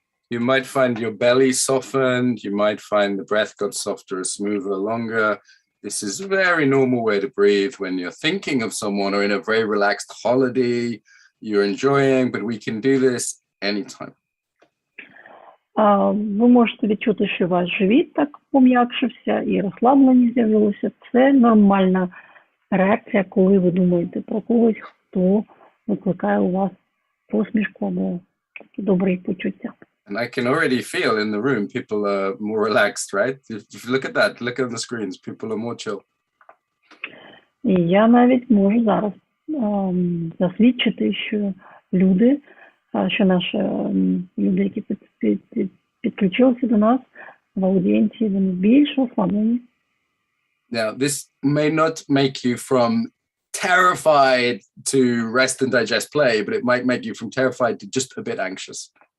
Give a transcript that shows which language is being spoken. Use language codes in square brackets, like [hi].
[en] You might find your belly softened. You might find the breath got softer, smoother, longer. This is a very normal way to breathe when you're thinking of someone or in a very relaxed holiday you're enjoying, but we can do this anytime. [uk] Ви можете відчути, що ваш живіт так пом'якшився і розслаблення з'явилося. Це нормальна реакція, коли ви думаєте про когось, хто викликає у вас посмішку або такі добрі почуття. [en] And I can already feel in the room people are more relaxed, right? If you look at that, look at the screens, people are more chill. [uk] І я навіть можу зараз засвідчити, що наші люди, які підключилися до нас в аудієнції, вони більш розслаблені. [en] Now, this may not make you from terrified to rest and digest play, but it might make you from terrified to just a bit anxious.